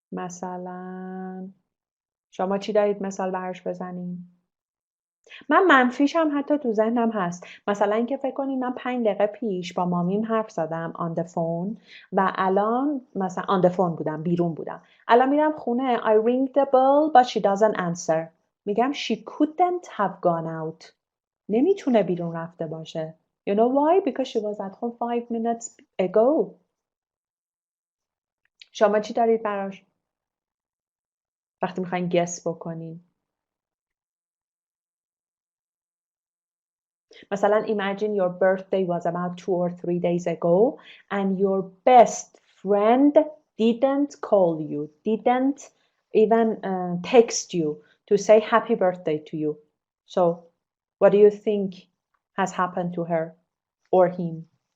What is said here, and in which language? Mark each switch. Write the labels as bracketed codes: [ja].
[fa] مثلا شما چی دارید مثال براش بزنین؟ من منفیشم حتی تو ذهنم هست. مثلا اینکه فکر کنید من 5 دقیقه پیش با مامیم حرف زدم [en] on the phone [fa] و الان مثلا on the phone بودم بیرون بودم. الان میرم خونه [en] I ring the bell but she doesn't answer. [fa] میگم [en] she couldn't have gone out. [fa] نمیتونه بیرون رفته باشه. [en] You know why? Because she was at home 5 minutes ago. [fa] شما چی دارید براش؟ وقتی میخواین guess بکنین. [en] مثلا imagine your birthday was about 2 or 3 days ago and your best friend didn't call you, didn't even text you to say happy birthday to you. So what do you think has happened to her or him?